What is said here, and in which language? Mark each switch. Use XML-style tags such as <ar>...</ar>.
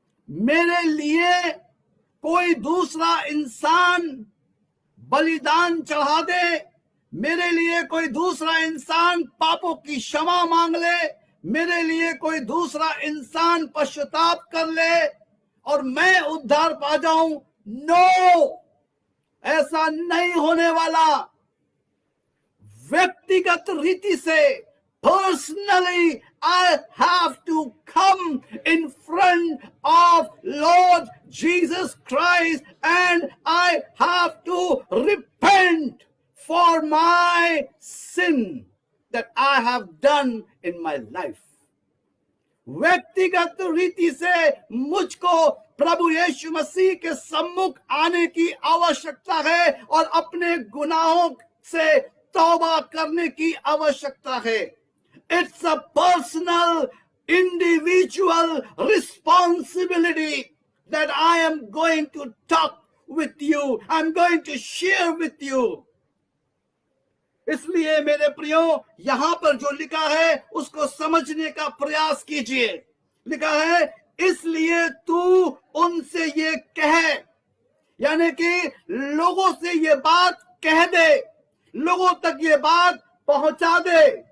<hi>मेरे लिए कोई दूसरा इंसान बलिदान चढ़ा दे, मेरे लिए कोई दूसरा इंसान पापों की क्षमा मांग ले, मेरे लिए कोई दूसरा इंसान पश्चाताप कर ले और मैं उद्धार पा जाऊं, नो, ऐसा नहीं होने वाला। व्यक्तिगत रीति से,</hi> <en>Personally, I have to come in front of Lord Jesus Christ and I have to repent for my sin that I have done in my life.</en> <hi>व्यक्तिगत रीति से मुझको प्रभु यीशु मसीह के सम्मुख आने की आवश्यकता है और अपने गुनाहों से तौबा करने की आवश्यकता है।</hi> <en>It's a personal, individual responsibility that I am going to talk with you. I'm going to share with you.</en> <hi>इसलिए मेरे प्रियो, यहां पर जो लिखा है उसको समझने का प्रयास कीजिए। लिखा है, इसलिए तू उनसे ये कह, यानी कि लोगों से ये बात कह दे, लोगों तक ये बात पहुंचा दे।</hi>